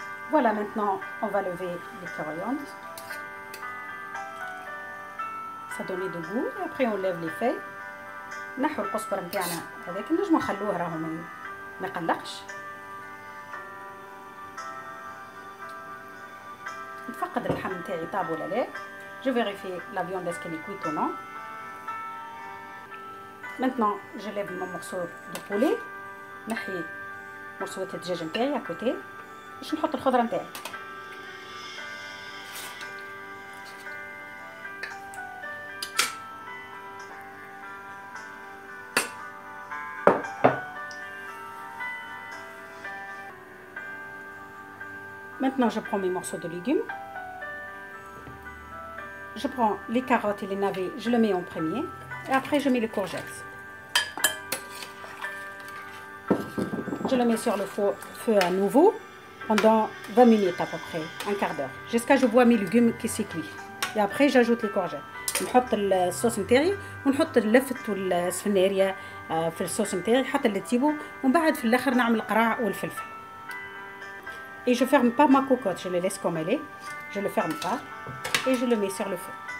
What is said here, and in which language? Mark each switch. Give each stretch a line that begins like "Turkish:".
French: Voilà, maintenant on va lever les coriandres. Ça donne de goût et après on lève les feuilles.
Arabic: نحو القزبر نتاعنا هذاك نجمو نخلوه راهو ما يقلقش. نتفقد اللحم نتاعي طاب ولا لا.
French: Je vérifie la viande est-ce qu'elle est cuite ou non. Maintenant je lève mon morceau de poulet.
Arabic: نحي مرصوات الدجاج نتاعي
French: à côté.
Arabic: باش نحط الخضره نتاعي.
French: Maintenant je prends mes morceaux de légumes. Je prends les carottes et les navets, je le mets en premier et après je mets les courgettes. Je le mets sur le feu à nouveau pendant 20 minutes à peu près, un quart d'heure, jusqu'à ce que je vois mes légumes qui s'y cuit. Et après j'ajoute les courgettes.
Arabic: نحط الصوص نتاعي ونحط اللفت والسفنارية في الصوص نتاعي حتى اللي تجيبه ومن بعد في الاخر نعمل القراع والفلفل.
French: Et je ferme pas ma cocotte, je le laisse comme elle est. Je le ferme pas et je le mets sur le feu.